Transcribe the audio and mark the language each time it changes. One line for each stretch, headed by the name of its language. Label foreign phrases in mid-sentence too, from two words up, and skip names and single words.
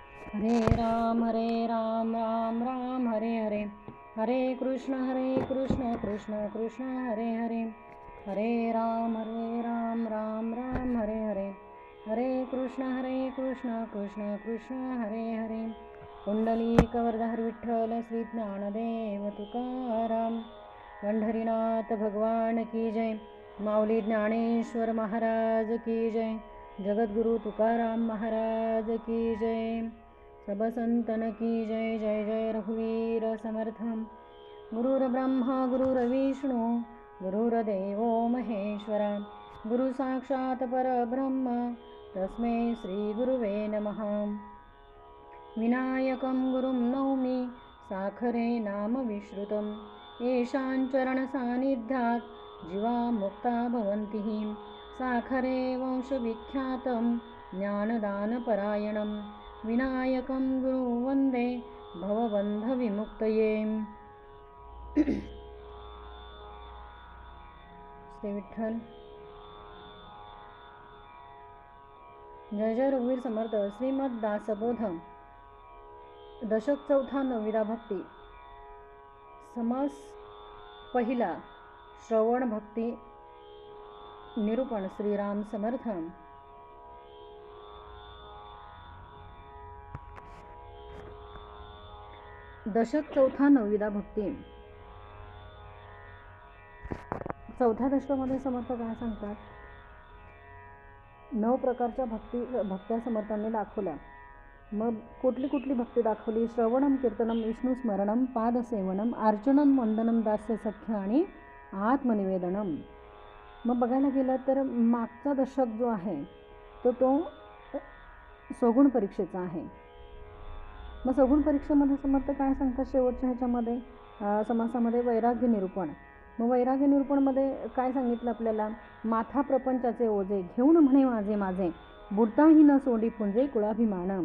Sanskrit: हरे राम राम राम हरे हरे, हरे कृष्ण कृष्ण कृष्ण हरे हरे, हरे राम राम राम हरे हरे, हरे कृष्ण कृष्ण कृष्ण हरे हरे.
Marathi: पुंडलिक वरदार विठ्ठल श्री ज्ञानदेव तुकाराम.
Hindi: पंढरीनाथ भगवान की जय. माऊली ज्ञानेश्वर महाराज की जय. जगद्गुरु तुकाराम महाराज की जय. सब संतन की जय.
Marathi: जय जय रघुवीर समर्थ.
Sanskrit: गुरुर्ब्रह्मा गुरुर्विष्णू गुरुर्देवो महेश्वरा, गुरु साक्षात परब्रह्म तस्मै श्री गुरुवे नमः. विनायकं गुरुं नौमि साखरे नाम विश्रुतं, येषां चरणसान्निध्यात् जीवा मुक्ता भवन्ति. साखरे वंशविख्यातं ज्ञानदानपरायणं, विनायकं गुरु वन्दे भवबन्धविमुक्तये.
Marathi: श्री विठ्ठल. जय जय रघुवीर समर्थ. श्रीमद दासबोध दशक चौथा नवविधा भक्ती. समास पहिला श्रवण भक्ती निरूपण. श्रीराम समर्थ. दशक चौथा नवविधा भक्ती. चौथ्या दशकामध्ये समर्थ काय सांगतात? 9 प्रकारच्या भक्त्या समर्थांनी दाखवल्या. मग कुठली कुठली भक्ती दाखवली?
Sanskrit: श्रवणम कीर्तनम विष्णू स्मरणम पादसेवनम अर्चनम वंदनम दास्य सख्य आणि आत्मनिवेदनम.
Marathi: मग बघायला गेलं तर मागचा दशक जो आहे तो सगुण परीक्षेचा आहे. मग सगुण परीक्षेमध्ये समर्थ काय सांगतात? शेवटच्या ह्याच्यामध्ये समासामध्ये वैराग्य निरूपण. मग वैराग्य निरूपणमध्ये काय सांगितलं आपल्याला? माथा प्रपंचाचे ओझे घेऊन म्हणे माझे माझे, बुडताही न सोडी पुंजे कुळाभिमान.